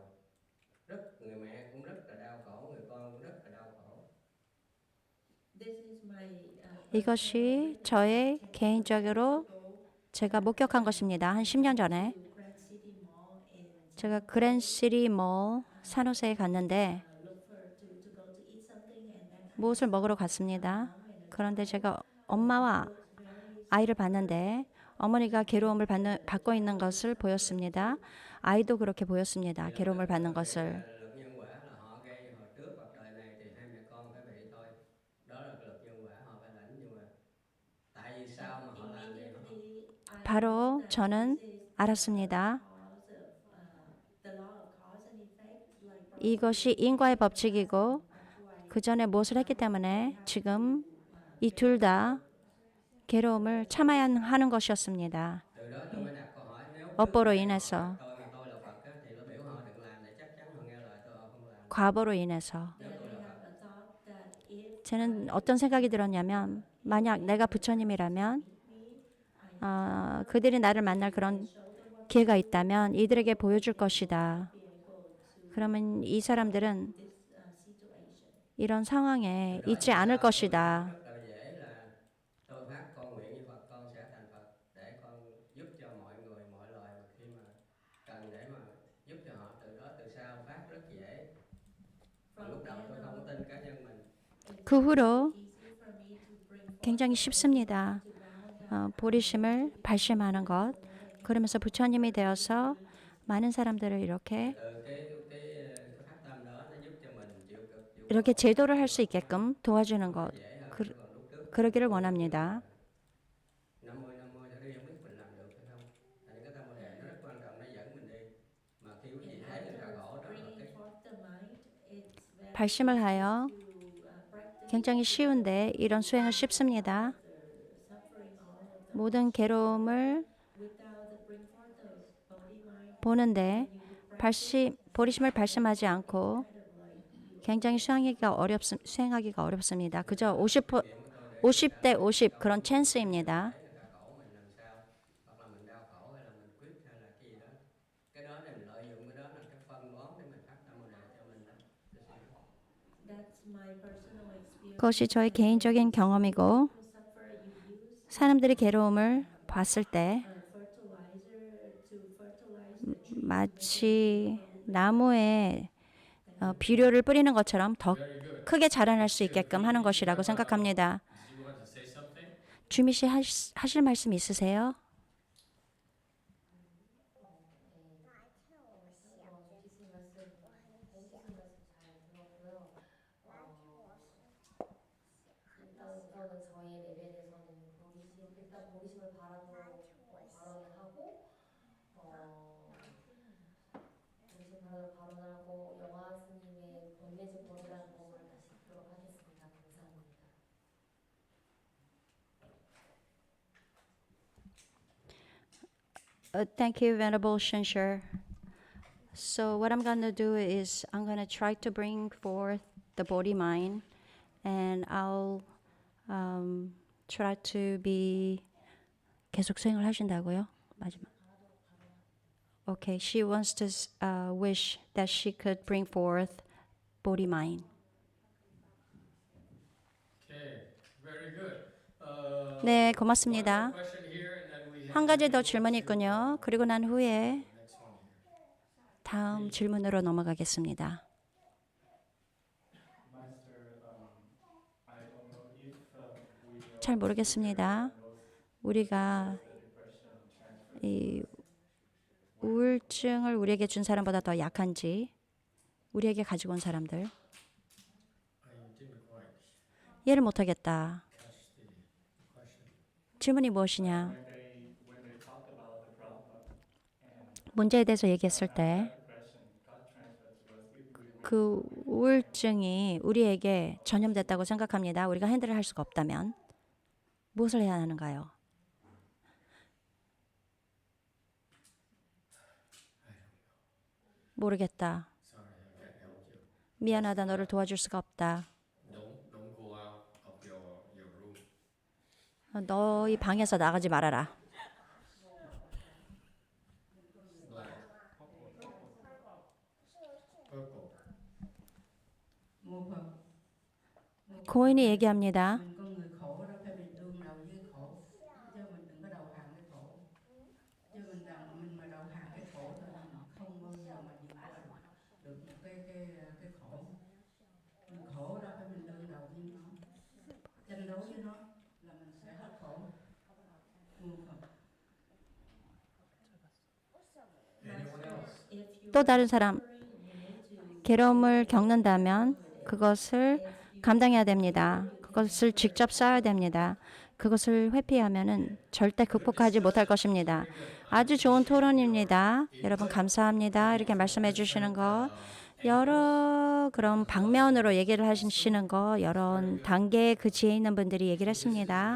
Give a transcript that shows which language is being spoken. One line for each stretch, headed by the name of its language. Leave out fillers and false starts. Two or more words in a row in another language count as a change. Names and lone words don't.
Vietnamese: Người mẹ cũng rất là đau khổ, người con cũng rất là đau khổ.
Korean: 이것이 저의 개인적으로 제가 목격한 것입니다. 한 10년 전에 제가 그랜시티 몰 산호세에 갔는데 무엇을 먹으러 갔습니다. 그런데 제가 엄마와 아이를 봤는데 어머니가 괴로움을 받고 있는 것을 보였습니다. 아이도 그렇게 보였습니다. 괴로움을 받는 것을.
Vietnamese: Luật nhân quả là họ gây hồi trước hoặc đời này thì hai mẹ con phải bị thôi. Đó là luật nhân quả họ phải lãnh, nhưng mà tại vì sao mà họ làm vậy hả?
Korean: 바로 저는 알았습니다. 이것이 인과의 법칙이고 그 전에 무엇을 했기 때문에 지금 이 둘 다 괴로움을 참아야 하는 것이었습니다.
Vietnamese: Từ đó tôi mới đặt câu hỏi, nếu
Korean: 업보로 인해서,
Vietnamese: tôi mà tôi là Phật á, thì tôi biểu họ đừng làm để chắc chắn họ nghe lời tôi, họ không làm.
Korean: 과보로 인해서.
Vietnamese: Nếu tôi là Phật.
Korean: 저는 어떤 생각이 들었냐면 만약 내가 부처님이라면 그들이 나를 만날 그런 기회가 있다면 이들에게 보여줄 것이다. 그러면 이 사람들은 이런 상황에 있지 않을 것이다.
Vietnamese: Rất là dễ là tôi phát con nguyện với Phật, con sẽ thành Phật để con giúp cho mọi người, mọi loài mà khi mà cần để mà giúp cho họ, từ đó từ sau phát rất dễ. Lúc đầu tôi không tin cá nhân mình.
Korean: 그 후로 굉장히 쉽습니다. 보리심을 발심하는 것. 그러면서 부처님이 되어서 많은 사람들을 이렇게
Vietnamese: Từ cái phát tâm đó nó giúp cho mình chịu cực, chịu
Korean: 이렇게 제도를 할 수 있게끔 도와주는 것.
Vietnamese: dễ hơn.
Korean: 그,
Vietnamese: Còn lúc trước
Korean: 그러기를 원합니다.
Vietnamese: 50 theo đi không biết mình làm được hay không. Tại cái tâm Bồ đề nó rất quan trọng, nó dẫn mình đi. Mà khi quý vị thấy người ta khổ đó là cái
Korean: 발심을 하여 굉장히 쉬운데 이런 수행은 쉽습니다. 모든 괴로움을 보는데 보리심을 발심하지 않고 굉장히 수행하기가 어렵습니다. 그저 50대 50 그런 찬스입니다.
Vietnamese: người ta khổ mình làm sao, hoặc là mình đau khổ hay là mình quyết hay là cái gì đó. Cái đó để mình lợi dụng cái đó là cái phân bón để mình phát tâm Bồ đề cho mình đó.
Korean: 그것이 저의 개인적인 경험이고 사람들이 괴로움을 봤을 때 마치 나무에 비료를 뿌리는 것처럼 더
English: Very good.
Korean: 크게 자라날 수 있게끔 하는 것이라고 생각합니다.
English: Did you want to say something?
Korean: 주미 씨 하실 말씀 있으세요? 우선은 저의 레벨에서는 일단 보리심을 발언을 하고 보리심 발언하고 영화 스님의 번뇌제 번이라는 곡을 다시 듣도록 하겠습니다. 감사합니다.
English: Thank you, Venerable Shenshur. So what I'm going to do is I'm going to try to bring forth the Bodhi mind, and I'll try to be
Korean: 계속 수행을 하신다고요? 마지막.
English: Okay, she wants to wish that she could bring forth Bodhi mind. Okay, very good.
Korean: 네, 고맙습니다.
English: Question here, and then we have
Korean: 한 가지 더 질문이 있군요. 그리고 난 후에
English: next one here.
Korean: 다음 질문으로 넘어가겠습니다. 잘 모르겠습니다. 우리가 이 우울증을 우리에게 준 사람보다 더 약한지, 우리에게 가지고 온 사람들,
English: I didn't quite
Korean: 이해를 못하겠다.
English: catch the question.
Korean: 질문이 무엇이냐? 문제에 대해서 얘기했을 때 그 우울증이 우리에게 전염됐다고 생각합니다. 우리가 핸들을 할 수가 없다면 무엇을 해야 하는가요? 모르겠다.
English: Sorry, I can't help you.
Korean: 미안하다. 너를 도와줄 수가 없다.
English: Don't go out of your room.
Korean: 너희 방에서 나가지 말아라.
English: Black. Purple.
Korean: 고인이 얘기합니다.
Vietnamese: Mình con người khổ đó phải mình đương đầu với khổ, chứ mình đừng có đầu hàng cái khổ, chứ mình mà đầu hàng cái khổ thì mình không bao giờ mà vượt qua được một cái khổ. Mình khổ đó phải mình đương đầu với nó, tranh đấu với nó là mình sẽ hết khổ.
English: Anyone else?
Korean: 또 다른 사람, 괴로움을 겪는다면 그것을 감당해야 됩니다. 그것을 직접 쌓아야 됩니다. 그것을 회피하면은 절대 극복하지 못할 것입니다. 아주 좋은 토론입니다. 여러분 감사합니다. 이렇게 말씀해 주시는 거, 여러 그런 방면으로 얘기를 하시는 거, 여러 단계의 그 지혜 있는 분들이 얘기를 했습니다.